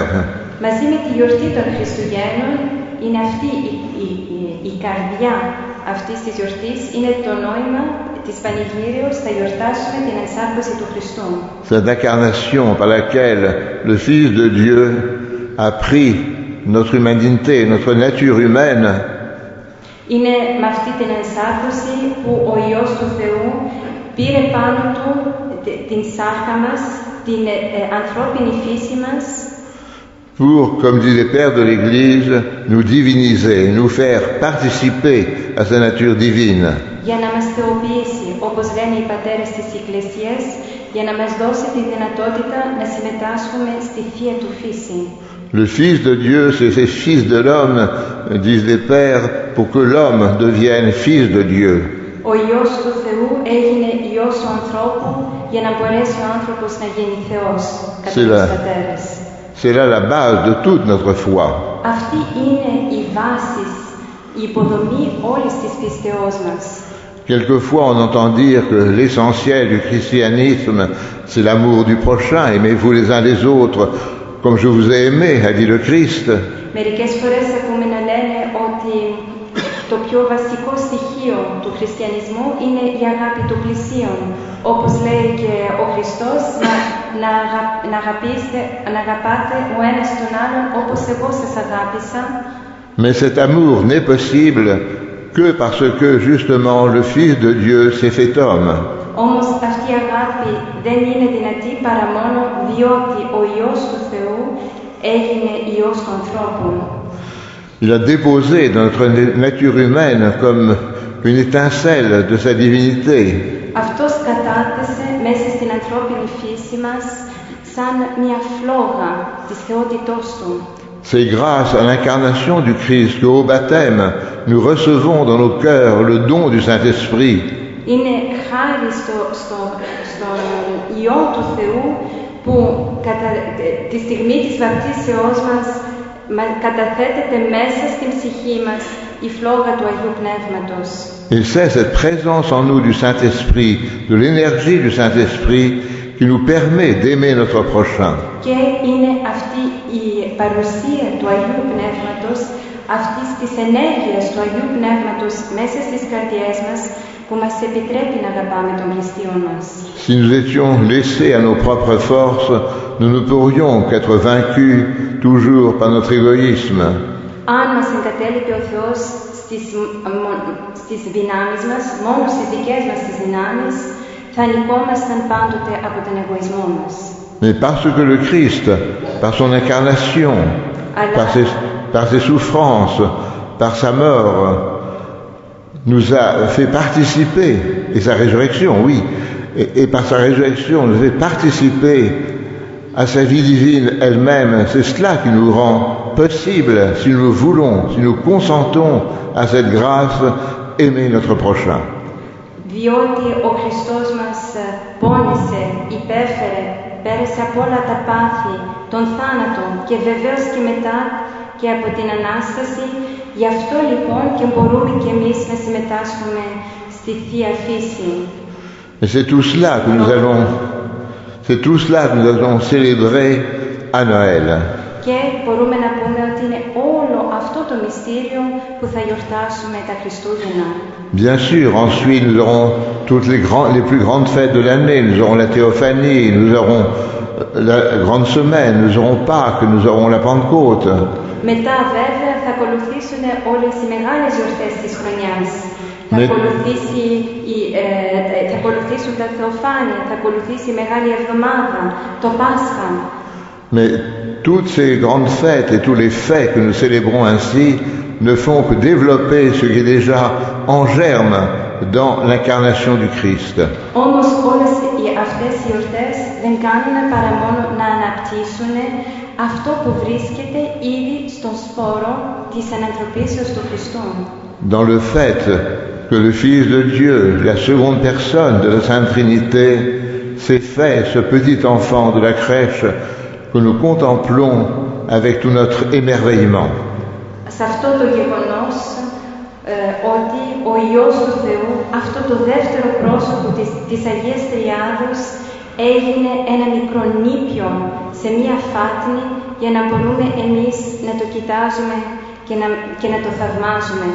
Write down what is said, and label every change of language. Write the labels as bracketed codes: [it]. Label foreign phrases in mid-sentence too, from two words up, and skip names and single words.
[el] Μαζί με τη γιορτή των Χριστουγέννων είναι αυτή η καρδιά αυτής της γιορτής, είναι το νόημα της Πανηγύριος, θα γιορτάσουμε την ενσάρκωση του Χριστού. [fr] Cette incarnation par laquelle le Fils de Dieu a pris notre humanité, notre nature humaine, [el] είναι με αυτή την ενσάρκωση που ο Υιός του Θεού πήρε πάνω του την σάρκα μας, την ανθρώπινη φύση μας, [fr] pour, comme dit les pères de l'Église, nous diviniser, nous faire participer à sa nature divine. [el] Για να μας θεοποιήσει, όπως λένε οι πατέρες της Εκκλησίας, για να μας δώσει τη δυνατότητα να συμμετάσχουμε στη Θεία του φύση. [fr] Le Fils de Dieu, c'est le Fils de l'homme, disent les pères, pour que l'homme devienne Fils de Dieu. [el] Ο Υιός του Θεού έγινε Υιός του ανθρώπου για να μπορέσει ο άνθρωπος να γίνει Θεός, κατά τους πατέρες. [fr] C'est là la base de toute notre foi. [el] Αυτή είναι η βάση, η υποδομή όλης της πίστεώς μας. [fr] Quelquefois, on entend dire que l'essentiel du christianisme, c'est l'amour du prochain, aimez-vous les uns les autres, comme je vous ai aimé, a dit le Christ. [el] Μερικές φορές ακούμε να λένε ότι το πιο βασικό στοιχείο του χριστιανισμού είναι η αγάπη του πλησίον. Όπως λέει και ο Χριστός, να αγαπάτε ο ένας τον άλλον όπως εγώ σας αγάπησα. [fr] Mais cet amour n'est possible que parce que justement le Fils de Dieu s'est fait homme. [el] Όμως αυτή η αγάπη δεν είναι δυνατή παρά μόνο διότι ο Υιός του Θεού έγινε Υιός του ανθρώπου. [fr] Il a déposé dans notre nature humaine comme une étincelle de sa divinité. [el] Αυτός κατάθεσε μέσα στην ανθρώπινη φύση μας σαν μια φλόγα της θεότητός του. [fr] C'est grâce à l'incarnation du Christ qu'au baptême, nous recevons dans nos cœurs le don du Saint-Esprit. [el] Είναι χάρη στον Υιό του Θεού που κατά τη στιγμή της βαπτίσεώς μας καταθέτεται μέσα στην ψυχή μας η φλόγα του Αγίου Πνεύματος. [fr] Et c'est cette présence en nous du Saint-Esprit, de l'énergie du Saint-Esprit, qui nous permet d'aimer notre prochain. [el] Και είναι αυτή η παρουσία του Αγίου Πνεύματος, αυτής της ενέργειας του Αγίου Πνεύματος μέσα στις καρδιές μας, που μας επιτρέπει να αγαπάμε τον πλησίον μας. [fr] Si nous étions laissés à nos propres forces, nous ne pourrions qu'être vaincus toujours par notre égoïsme. [el] Αν μας εγκατέλειπε ο Θεός στις δυνάμεις μας, μόνο στις δικές μας τις δυνάμεις, θα νικόμασταν πάντοτε από τον εγωισμό μας. [fr] Mais parce que le Christ, par son incarnation, par ses souffrances, par sa mort, nous a fait participer, et sa résurrection, oui, et par sa résurrection, nous fait participer à sa vie divine elle-même. C'est cela qui nous rend possible, si nous voulons, si nous consentons à cette grâce, aimer notre prochain. [el] Διότι ο Χριστός μας πόνεσε, υπέφερε, πέρασε από όλα τα πάθη, τον θάνατο και βεβαίως και μετά και από την Ανάσταση. Γι' αυτό λοιπόν και μπορούμε και εμείς να συμμετάσχουμε στη Θεία Φύση. [fr] Et c'est tout cela que nous allons célébrer à Noël. [el] Και μπορούμε να πούμε ότι είναι όλο αυτό το μυστήριο που θα γιορτάσουμε τα Χριστούγεννα. [fr] Bien sûr, ensuite nous aurons toutes les plus grandes fêtes de l'année. Nous aurons la Théophanie, nous aurons la Grande Semaine, nous aurons Pâques, nous aurons la Pentecôte. [el] Μετά βέβαια θα ακολουθήσουν όλες οι μεγάλες γιορτές της χρονιάς. Θα ακολουθήσουν τα Θεοφάνεια, θα ακολουθήσει η Μεγάλη Εβδομάδα, το Πάσχα. [fr] Mais toutes ces grandes fêtes et tous les faits que nous célébrons ainsi ne font que développer ce qui est déjà en germe dans l'incarnation du Christ. [el] Όμως όλες αυτές οι γιορτές δεν κάνουν παρά μόνο να αναπτύσσουν αυτό που βρίσκεται ήδη στον σπόρο της ανανθρωπίσεως του Χριστού. [fr] Dans le fait que le Fils de Dieu, la seconde personne de la Sainte Trinité, s'est fait ce petit enfant de la crèche que nous contemplons avec tout notre émerveillement. [el] Σε αυτό το γεγονός ότι ο Υιός του Θεού, αυτό το δεύτερο πρόσωπο της Αγίας Τριάδος, έγινε ένα μικρό νήπιο σε μία φάτνη για να μπορούμε εμείς να το κοιτάζουμε και να το θαυμάζουμε.